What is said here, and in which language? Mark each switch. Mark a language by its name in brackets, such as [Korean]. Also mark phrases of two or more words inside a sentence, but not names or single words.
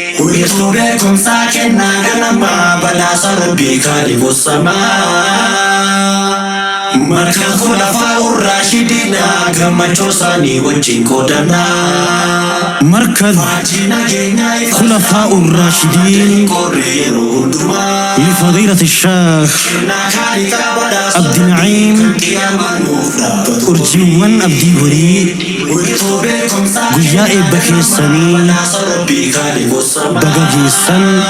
[Oromo] Wiirtuu beekumsaa kennaa ganamaa badhaasa Rabbii Kaaliqu samaa. Markal Khulafaa Urraashidiinaa gammachuu isaanii wajjin qoodannaa. Markal Khulafaa Urraashidiin [Arabic] لفضيلة الشيخ [Oromo] عبد النعيم أرجوان أبدي وري. Guyyaa eebba keessanii baga geessan.